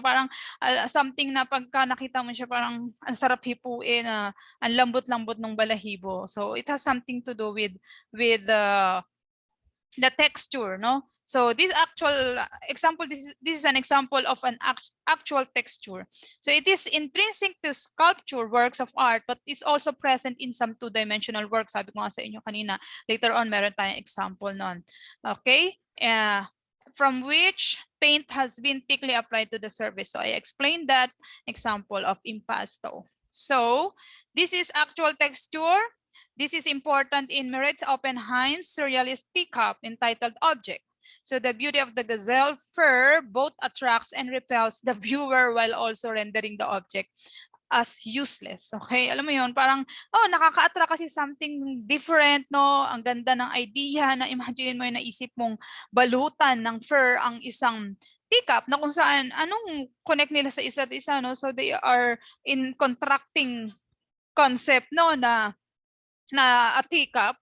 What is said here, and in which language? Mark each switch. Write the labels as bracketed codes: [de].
[tl] Parang something na pagka nakita mo siya, parang ang sarap hipuin, ang lambot-lambot ng balahibo. [en] So it has something to do with the texture, no? So this actual example, this is an example of an actual texture. So it is intrinsic to sculpture works of art, but is also present in some two-dimensional works. [tl] Sabi ko nga sa inyo kanina, [en] later on [tl] meron tayong example nun. Okay? [en] From which paint has been thickly applied to the surface. So I explained that example of impasto. So this is actual texture. This is important in Meret Oppenheim's surrealist teacup entitled Object. So the beauty of the gazelle fur both attracts and repels the viewer while also rendering the object as useless. [tl] Okay, alam mo yun, parang nakaka-attract kasi [en] something different, [tl] no? Ang ganda ng idea, na imagine mo yung naisip mong balutan ng fur ang isang teacup, na kung saan anong connect nila sa isa't isa, no? [en] So they are in contracting concept, no, na a teacup.